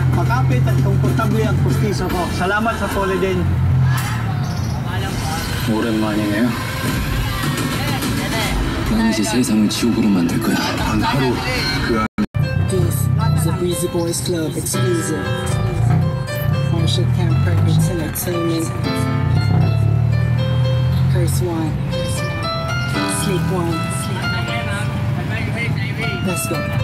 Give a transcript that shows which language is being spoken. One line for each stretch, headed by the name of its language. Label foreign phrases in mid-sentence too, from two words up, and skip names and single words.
Filipino: Makapit at komportable ang pustiso ko. Salamat sa Polydent.
Korean: 오랜만이네요. 난 이제 세상을 지옥으로 만들 거야. 단 하루 그
English: This is a Breezy Boys Club exclusive. Marshall Camp Perfect Entertainment. Curse One. Slick One. Let's go.